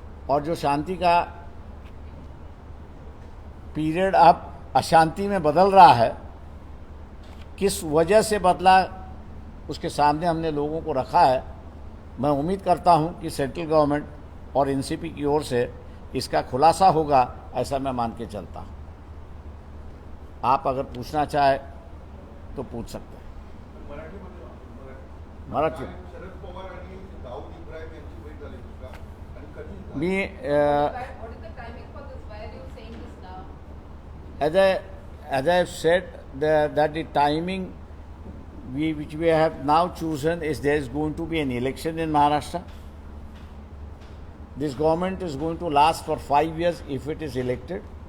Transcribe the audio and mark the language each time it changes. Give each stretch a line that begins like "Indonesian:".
Hindi: और जो शांति का पीरियड अब अशांति में बदल रहा है, किस वजह से बदला, उसके सामने हमने लोगों को रखा है। मैं उम्मीद करता हूं कि सेंट्रल गवर्नमेंट और एनसीपी की ओर से इसका खुलासा होगा, ऐसा मैं मान के चलता हूं। आप अगर पूछना चाहे तो पूछ सकते हैं।
Marathi: मराठी शरद पवार आणि दाऊद इब्राहिम यांची भेट झाली होती का? आणि कधी झाली? मी
English: What is the timing for this? Why are you saying this now? as I have said that the timing which we have now chosen is there is going to be an election in Maharashtra. This government is going to last for 5 years if it is elected.